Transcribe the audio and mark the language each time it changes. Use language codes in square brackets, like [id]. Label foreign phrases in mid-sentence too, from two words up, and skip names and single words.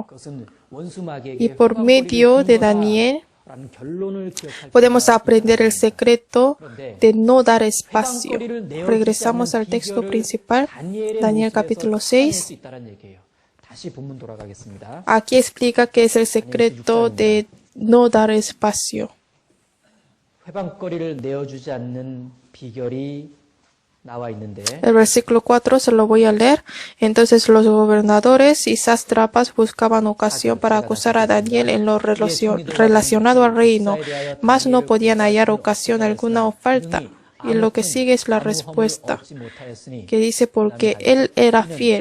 [es] Y por medio de Daniel podemos aprender el secreto de no dar espacio. Regresamos al texto principal, Daniel capítulo 6. Aquí explica qué es el secreto de no dar espacio. [ko] 회방거리를 내어주지 않는 비결이 나와 있는데 [es] El versículo 4 se lo voy a leer. Entonces los gobernadores y sátrapas buscaban ocasión para acusar a Daniel en lo relacionado al reino, mas no podían hallar ocasión alguna o falta. Y lo que sigue es la respuesta, que dice porque él era fiel.